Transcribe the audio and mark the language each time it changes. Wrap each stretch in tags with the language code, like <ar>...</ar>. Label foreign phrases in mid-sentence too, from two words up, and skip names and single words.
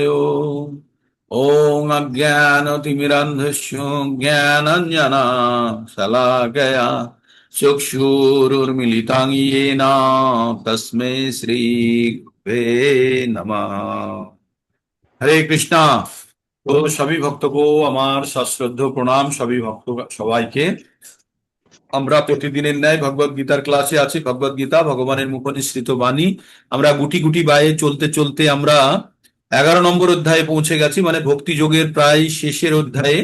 <sa>ओम अज्ञानतिमिरन्धस्य ज्ञानाञ्जना शलाकया चक्षुरुर्मिलितं येन तस्मै श्री गुरुवे नमः।</sa> <bn>হরে কৃষ্ণা। তো সবই ভক্তগো আমার সশ্রদ্ধ প্রণাম, সবই ভক্ত সবাইকে। আমরা প্রতিদিনের ন্যায় ভগবত গীতার ক্লাসে আছি। ভগবত গীতা ভগবানের মুখনিসৃত বাণী। আমরা গুটি গুটি বায়ে চলতে চলতে আমরা 11 নম্বর অধ্যায়ে পৌঁছে গেছি, মানে ভক্তি যোগের প্রায় শেষের অধ্যায়ে।</bn>